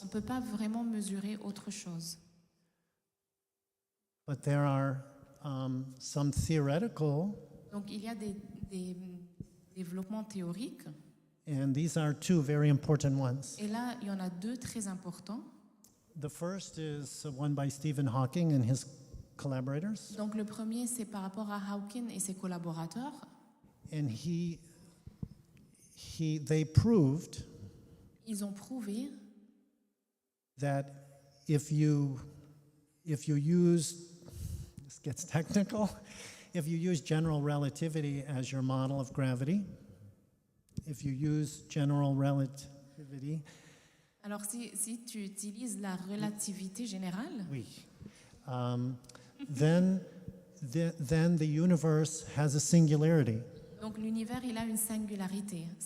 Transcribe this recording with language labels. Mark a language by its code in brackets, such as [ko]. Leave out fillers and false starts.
[fr] On ne peut pas vraiment mesurer autre chose. [en] But there are some theoretical, [fr] Donc il y a des développements théoriques. [en] and these are two very important ones. [fr] Et là, il y en a deux très importants. [en] The first is one by Stephen Hawking and his collaborators, [fr] Donc le premier, c'est par rapport à Hawking et ses collaborateurs. [en] and they proved [fr] Ils ont prouvé [en] that if you use, this gets technical, if you use general relativity as your model of gravity, if you use general relativity, [fr] alors si tu utilises la relativité générale, [en] oui, then the universe has a singularity, [fr] donc l'univers il a une singularité,